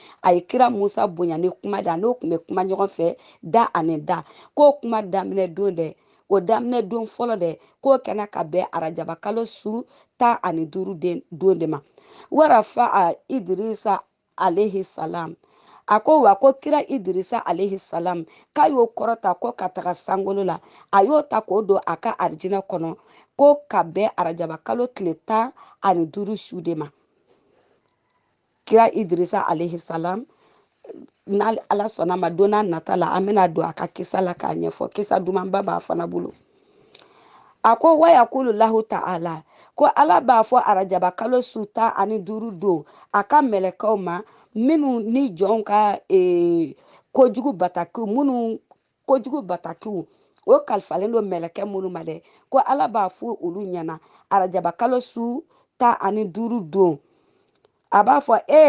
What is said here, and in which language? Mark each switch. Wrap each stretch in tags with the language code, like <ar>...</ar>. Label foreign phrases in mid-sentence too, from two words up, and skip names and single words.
<bm>a ye kira Musa bonya ni kuma da n'o tun bɛ kuma ɲɔgɔn fɛ da ani da k'o kuma daminɛ don dɛ o daminɛ don fɔlɔ dɛ k'o kɛnɛ ka bɛn arajaba kalo su 15 don de ma warafa a Idrisa</bm> <ar>عليه السلام</ar> <bm>a ko wa ko kira Idrisa</bm> <ar>عليه السلام</ar> <bm>k'a y'o kɔrɔta ko ka taga sankolo la a y'o ta k'o don a ka arijinɛ kɔnɔ ko ka bɛn arajaba kalo tile 15 su de ma kira Idrisa alayhi salam n'ale ala sɔnna ma don n'a nata la an bɛna don a ka kisa la k'a ɲɛfɔ kisa dumanba b'a fana bolo a ko wa</bm> <ar>يقول الله تعالى</ar> <bm>ko ala b'a fɔ arajaba kalo su 15 don a ka mɛlɛkɛw ma minnu ni jɔnw ka kojugu batakiw minnu kojugu batakiw o kalifalen don mɛlɛkɛ minnu ma dɛ ko ala b'a fɔ olu ɲɛna arajaba kalo su 15 don a b'a fɔ</bm>